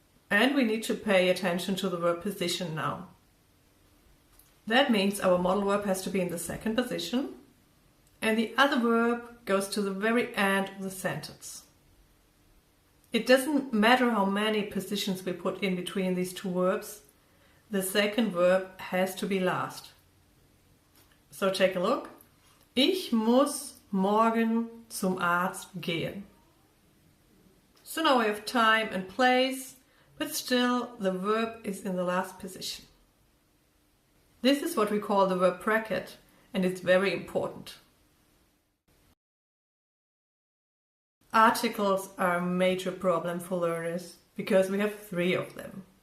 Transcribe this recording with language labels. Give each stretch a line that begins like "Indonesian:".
English: And we need to pay attention to the verb position now. That means our modal verb has to be in the second position and the other verb goes to the very end of the sentence. It doesn't matter how many positions we put in between these 2 verbs, the second verb has to be last. So take a look.
German: Ich muss morgen zum Arzt gehen.
English: So now we have time and place, but still the verb is in the last position. This is what we call the verb bracket and it's very important. Articles are a major problem for learners because we have 3 of them.